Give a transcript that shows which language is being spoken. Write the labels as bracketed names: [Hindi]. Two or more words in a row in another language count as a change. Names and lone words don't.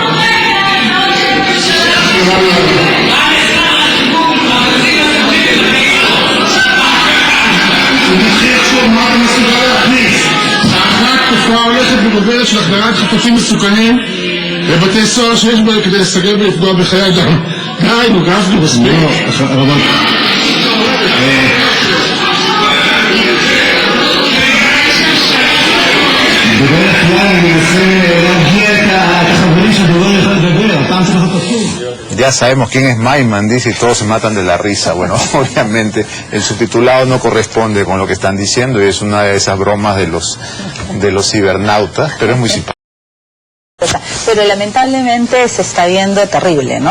[Hebrew] האחת, תופעה הולכת וגוברת של החדרת חפצים מסוכנים בבתי סוהר שיש בהם כדי לסגר ולפגוע בחיי אדם. די, נו גפני, מספיק. בדרך כלל אני מנסה להגיע את החברים שהדובר יכול לדבר, הפעם צריך להיות פסוק. [Spanish] Ya sabemos quién es Maiman, dice, y todos se matan de la risa. Bueno, obviamente el subtitulado no corresponde con lo que están diciendo y es una de esas bromas de los cibernautas, pero es muy simpático. Pero lamentablemente se está viendo terrible, ¿no?